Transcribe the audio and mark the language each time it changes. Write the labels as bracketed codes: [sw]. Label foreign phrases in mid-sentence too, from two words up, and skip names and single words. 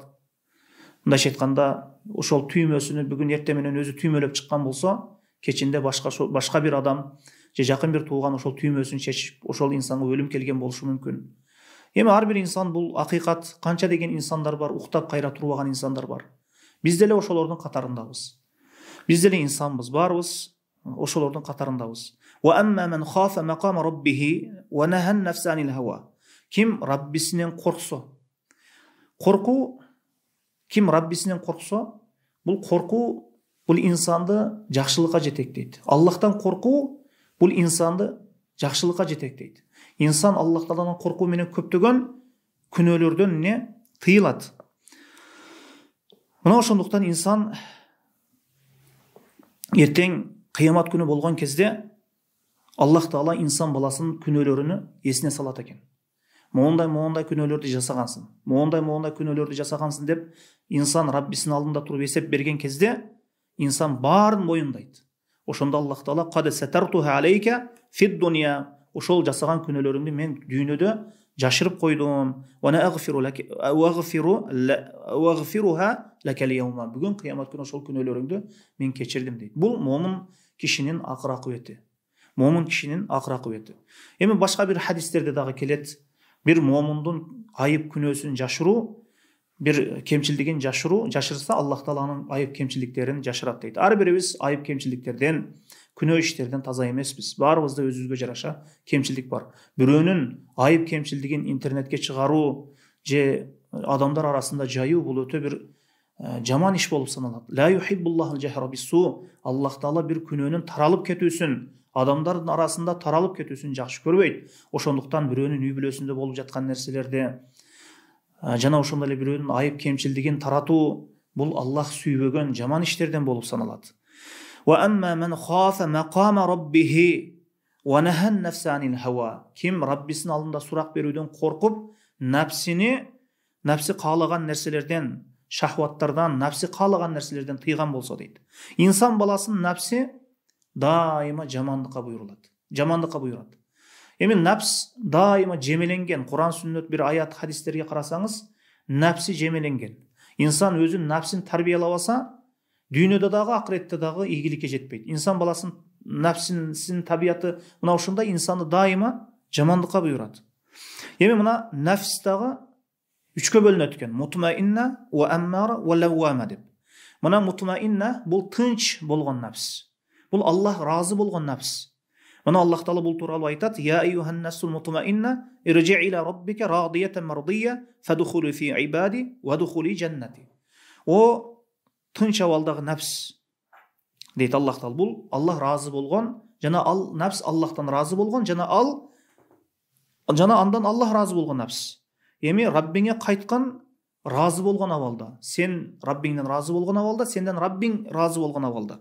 [ky] Мындайча айтканда, ошол түймөсүнү бүгүн эрте менен өзү түймөлөп чыккан болсо, кечинде башка бир адам же жакын бир тууган ошол түймөсүн чечип, ошол инсанга өлүм келген болушу мүмкүн. Эми ар бир инсан бул акыйкат. Канча деген инсандар бар, уктап кайра турбаган инсандар бар. Биз деле ошолордун катарындабыз. Биз деле инсанбыз, барыбыз ошолордун катарындабыз. [ar] وأما من خاف مقام ربه ونهى النفس عن الهوى. [ky] Ким Раббисинен корксо. Коркуу, ким Раббисинен корксо, бул коркуу бул инсанды жакшылыкка жетектейт. Аллахтан коркуу бул инсанды жакшылыкка жетектейт. Инсан Аллах Тааладан коркуу менен көптөгөн күнөөлөрдөн тыйылат. Мына ошондуктан инсан эртең кыямат күнү болгон кезде Аллах Таала инсан баласынын күнөөлөрүнү эсине салат экен. Моундай күнөөлөрдү жасагансың, моундай күнөөлөрдү жасагансың деп инсан Раббисинин алдында туруп эсеп берген кезде инсан баарын моюндайт. Ошондо Аллах Таала [ar] قد سترتها عليك في الدنيا, [ky] ошол жасаган күнөөлөрүңдү мен дүйнөдө жашырып койдум. [ar] وأغفرها لك اليوم. [ky] Бүгүн кыямат күнү ошол күнөөлөрүңдү мен кечирдим дейт. Бул момун кишинин акыр акыбети. Момун кишинин акыр акыбети. Эми башка бир хадистерде дагы келет. Бир момундун айып күнөөсүн жашыруу, бир кемчилдигин жашырса, Аллах Тааланын айып кемчилдиктерин жашырат дейт. Ар бирибиз айып кемчилдиктерден, күнөө иштерден таза эмеспиз. Баарыбызда өзүбүзгө жараша кемчилдик бар. Бирөөнүн айып кемчилдигин интернетке чыгаруу же адамдар арасында жайуу бул өтө бир жаман иш болуп саналат. [ar] لا يحب الله الجهر بالسوء. [ky] Аллах Таала бир күнөөнүн таралып кетүүсүн, адамдардын арасында таралып кетүүсүн жакшы көрбөйт. Ошондуктан бирөөнүн үй бүлөсүндө болуп жаткан нерселерде жана ошондой эле бирөөнүн айып кемчилдигин таратуу бул Аллах сүйбөгөн жаман иштерден болуп саналат. [ar] وأما من خاف مقام ربه ونهى النفس عن الهوى. [ky] Ким Раббисинин алдында сурак берүүдөн коркуп, напси каалаган нерселерден, шахваттардан, напси каалаган нерселерден тыйган болсо дейт. Инсан баласынын напси дайыма жамандыкка буйрулат. Эми напс дайыма жемеленген. Куран сүннөт бир аят хадистерге карасаңыз, напси жемеленген. Инсан өзүнүн напсин тарбиялабаса, дүйнөдө дагы, акыретте дагы ийгиликке жетпейт. Инсан баласынын напсинин табияты мына ушундай, инсанды дайыма жамандыкка буйрат. Эми мына нафс дагы үчкө бөлүнөт экен. [ar] مطمئنة وأمارة ولوامة деп. [ky] Мына мутмаинна бул тынч болгон напс. Бул Аллах разы болгон напс. Мына Аллах Таала бул тууралуу айтат: [ar] "يا أيتها النفس المطمئنة ارجعي إلى ربك راضية مرضية فادخلي في عبادي وادخلي جنتي." [ky] О тынч абалдагы напс дейт Аллах Таала. Бул Аллах разы болгон, жана ал напс Аллахтан разы болгон, жана андан Аллах разы болгон напс. Эми Раббиңе кайткан разы болгон абалда, сен Раббиңден разы болгон абалда, сенден Раббиң разы болгон абалда.